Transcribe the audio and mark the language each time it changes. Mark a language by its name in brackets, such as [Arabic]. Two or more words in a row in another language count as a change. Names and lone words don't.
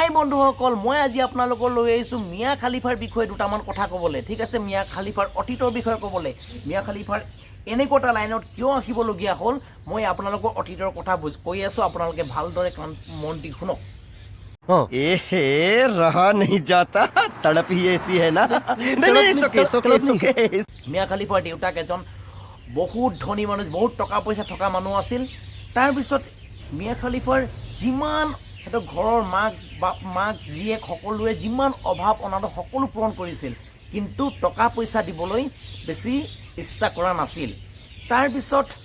[Assamese] বন্ধুসকল মই আজি আপোনালোকৰ লৈ আহিছো মিয়া খালিফাৰ বিষয়ে দুটামান কথা ক'বলৈ ঠিক আছে মিয়া খালিফাৰ অতীতৰ বিষয়ে ক'বলৈ মিয়া খালিফাৰ এনেকোটা লাইনত কিয় আহিবলগীয়া হ'ল মই আপোনালোকৰ অতীতৰ কথা কৈ আছো আপোনালোকে ভালদৰে মন দি শুনক [Hindi] ऐसे रहा नहीं जाता तड़प ही ऐसी है ना नहीं सोके [Assamese] মিয়া খালিফাৰ দেউতাক এজন বহুত ধনী মানুহ বহুত টকা পইচা থকা মানুহ আছিল তাৰ পিছত মিয়া খালিফাৰ যিমান এটা ঘৰৰ মাক জীয়েক সকলোৱে যিমান অভাৱ অনাটন সকলো পূৰণ কৰিছিল কিন্তু টকা পইচা দিবলৈ বেছি ইচ্ছা কৰা নাছিল তাৰ পিছত